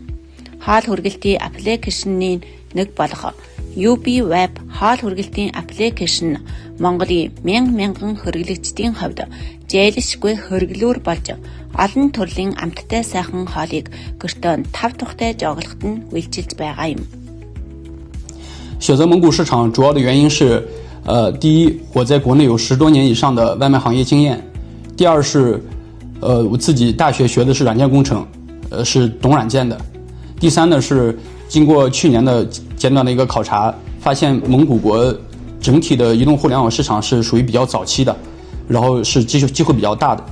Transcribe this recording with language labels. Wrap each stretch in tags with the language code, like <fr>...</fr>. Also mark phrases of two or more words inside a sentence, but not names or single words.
<mn>Хоол хүргэлтийн аппликейшны нэг болох UB Web хоол хүргэлтийн аппликейшн Монголын мянган хэрэглэгчдийн хувьд зээлшгүй хэрэглүүр болж олон төрлийн амттай сайхан хоолыг гэртээ тав тухтай жооглоход нь үйлчилж байгаа юм.</mn> <zh>选择蒙古市场主要的原因是，第一，我在国内有10多年以上的外卖行业经验；第二是，我自己大学学的是软件工程，是懂软件的；第三呢是经过去年的简短的一个考察，发现蒙古国整体的移动互联网市场是属于比较早期的，然后是机会比较大的。</zh>